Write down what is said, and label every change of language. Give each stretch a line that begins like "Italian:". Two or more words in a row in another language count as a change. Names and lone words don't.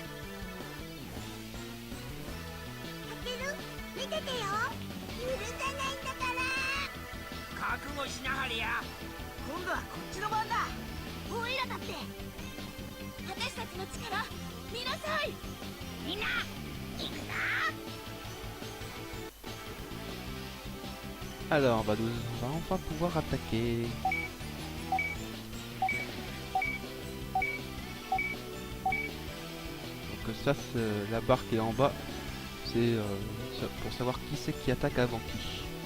Japanese: タケル、見ててよ。許さないんだから。覚悟しなはれや。今度はこっちの番だ。オイラだって。私たちの力見なさい。みんな行くぞ。
French: Alors on va enfin pouvoir attaquer. Donc ça c'est la barre qui est en bas, c'est pour savoir qui c'est qui attaque avant qui.